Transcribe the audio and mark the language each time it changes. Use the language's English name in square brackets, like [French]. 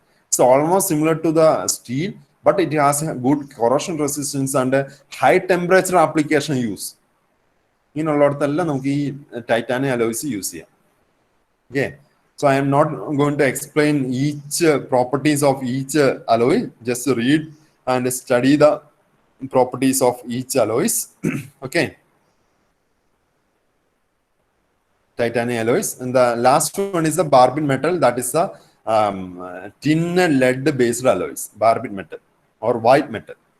[English] It's almost similar to the steel, but it has a good corrosion resistance and high temperature application use. [Malayalam] ഇങ്ങനെയുള്ളിടത്തെല്ലാം നമുക്ക് ഈ titanium alloys use ചെയ്യാം. [English] Okay, so I am not going to explain each properties of each alloy. Just read and study the properties of each alloys. Okay, titanium alloys. And the last one is the barbed metal, that is the tin lead based alloys, barbed metal or white metal.